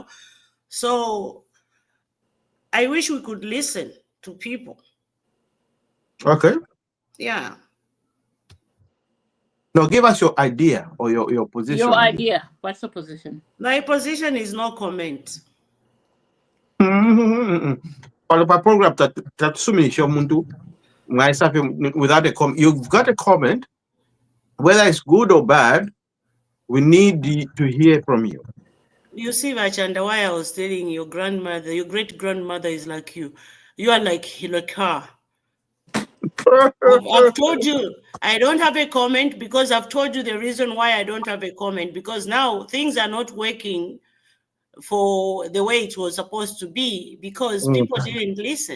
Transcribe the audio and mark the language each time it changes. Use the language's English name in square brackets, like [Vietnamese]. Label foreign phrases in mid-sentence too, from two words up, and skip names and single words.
[English] So I wish we could listen to people. Okay. Yeah. Now give us your idea or your position. Your idea. What's the position? My position is no comment. [Bemba] Kwa program tatusumisha umuntu [English] without a comment. You've got a comment, whether it's good or bad. We need to hear from you. You see, Vachanda, why I was telling your grandmother, your great grandmother is like you. You are like her. I've told you I don't have a comment because I've told you the reason why I don't have a comment, because now things are not working for the way it was supposed to be because people didn't listen.